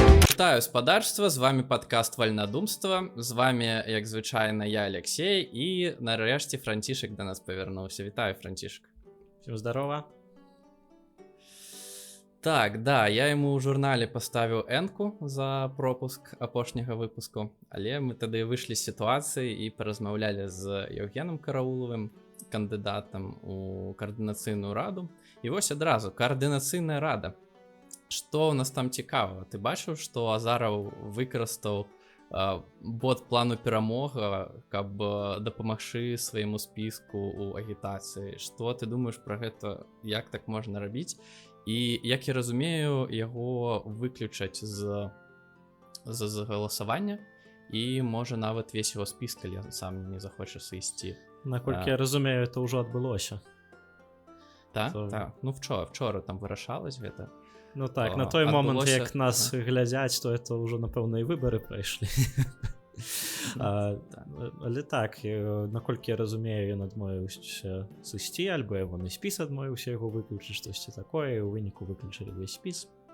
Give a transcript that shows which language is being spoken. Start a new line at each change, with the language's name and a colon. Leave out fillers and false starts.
Belarusian: Вітаю спадарства, з вами падкаст Вальнадумства. З вами, як звычайна, я Алексей, і нарэшце Францішак да нас павярнуўся. Вітаю, Францішак.
Russian: Всем здорово.
Belarusian: Так, да, я яму ў журнале паставіў энку за пропуск апошняга выпуску, але мы тады выйшлі з сітуацыі і паразмаўлялі з Еўгенам Караулавым, кандыдатам у каардынацыйную раду. І вось адразу, каардынацыйная рада. Што ў нас там цікава? Ты бачыў, што Азараў выкарыстаў бот плану перамога, каб дапамагчы свайму спіску ў агітацыі? Што ты думаеш пра гэта, як так можна рабіць? І, як я разумею, яго выключаць з галасавання і можа нават
Russian: весь
Belarusian: яго спіс, калі сам не захоча сысці. Наколькі я разумею,
Russian: это
Belarusian: ўжо адбылося. Так? Так. Ну,
Russian: вчора
Belarusian: там вырашалось гэта. Ну так, на той момант, як нас глядзяць, то
Russian: это
Belarusian: ўжо, напэўна, і выбары прайшлі. Але так, наколькі я разумею, ён адмовіўся сысці, альбо ягоны спіс адмовіўся яго выключыць, штосьці такое, і ў выніку выключылі ўвесь спіс.